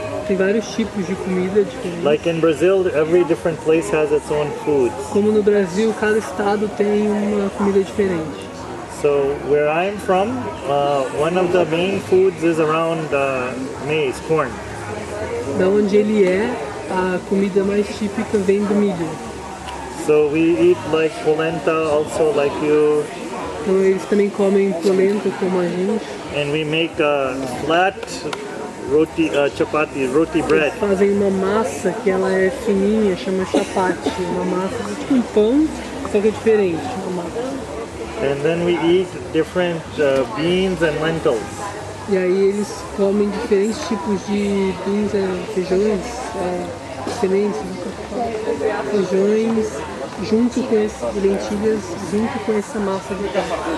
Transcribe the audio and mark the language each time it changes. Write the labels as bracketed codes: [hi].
[pt] Tem vários tipos de comida diferentes. [en] Like in Brazil, every different place has its own foods. [pt] Como no Brasil, cada estado tem uma comida diferente. [en] So where I'm from, one of the main foods is around maize, corn. [pt] Da onde ele é, a comida mais típica vem do milho. [en] So we eat like polenta, also like you, [pt] Então eles também comem polenta como a gente. [en] and we make flat roti, chapati, roti bread. [pt] Eles fazem uma massa que ela é fininha, chama chapati. Uma massa tipo um pão, só que é diferente. Uma massa. [en] And then we eat different beans and lentils. [pt] E aí eles comem diferentes tipos de beans, feijões, sementes, feijões, junto com lentilhas, junto com essa massa de carne.